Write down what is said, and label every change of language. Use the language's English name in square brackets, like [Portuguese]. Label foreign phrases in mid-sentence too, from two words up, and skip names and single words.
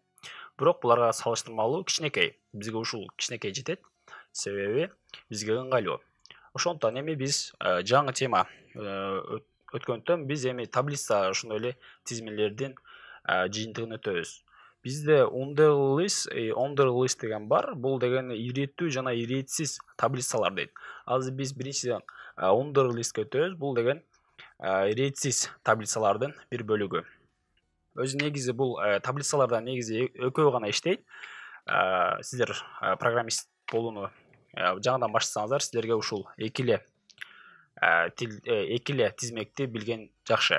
[Kyrgyz] Бирок буларга салыштырмалуу кичинекей. Бизге ушул кичинекей жетет. Себеби бизге ыңгайлуу. Ошондуктан эми биз жаңы тема өткөндөн биз эми таблица ошондой эле тизмелердин жыйынтыгын өтөбүз. Бизде [English] under list [Kyrgyz] деген бар. Бул деген иреттүү жана иретсиз таблицалар дейт. Азыр биз биринчиден [English] under listке [Kyrgyz] өтөбүз. Бул деген иретсиз таблицалардын бир бөлүгү. Өзү негизи бул таблицаларда негизи экөө гана иштейт. Сиздер программист болууну жаңыдан баштасаңыздар, сиздерге ушул экиле тизмекти билген жакшы.